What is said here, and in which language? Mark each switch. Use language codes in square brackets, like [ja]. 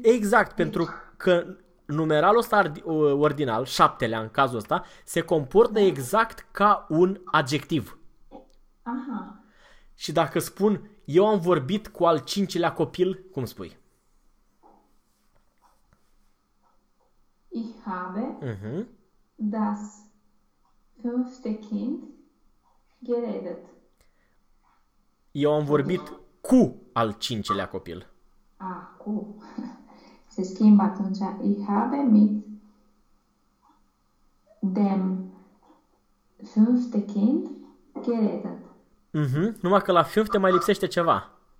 [ro] Exact, pentru Deci. că numeralul ăsta ordinal, șaptelea în cazul ăsta, se comportă Da. exact ca un adjectiv. Aha. Și dacă spun eu am vorbit cu al cincilea copil, cum spui? [de] Ich habe das fünfte Kind geredet. [ro] Eu am Adică. vorbit cu al cincilea copil. Acum se schimbă atunci. [de] Ich habe mit dem fünfte Kind geredet. [ro] Numai că la fünfte mai lipsește ceva.